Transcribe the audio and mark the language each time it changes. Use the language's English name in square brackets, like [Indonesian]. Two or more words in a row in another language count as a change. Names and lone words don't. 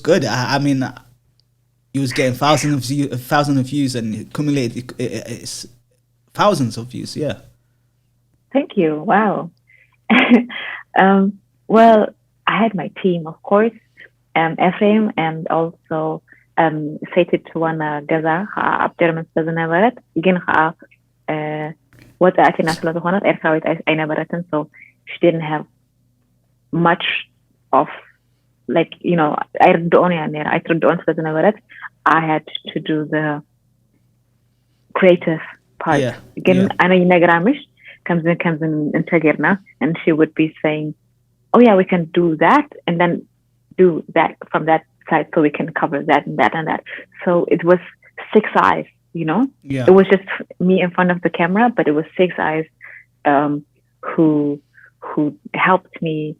[English] I mean, it was getting thousands of views and accumulated it's thousands of views. Yeah. Thank you. Wow. Well, I had my team, of course, Ephraim, and also [Tigrinya] ሴቲት ዋና ገዛ ከዓ ኣብ ጀርመን ስለዝነበረት ግን ከዓ ወፃእቲና ስለዝኾነት ኤርትራዊት ኣይነበረትን, [English] so she didn't have much of, like, you know, [Tigrinya] ኣይርድኦን እያ ነራ ኣይትርድኦን ስለዝነበረት [English] I had to do the creative part. [Tigrinya] ግን ኣነ ይነግራምሽ ከምዚ እንተጌርና, [English] and she would be saying, oh yeah, we can do that and then do that from that side so we can cover that and that and that. So it was 6 eyes, you know. It was just me in front of the camera, but it was 6 eyes who helped me.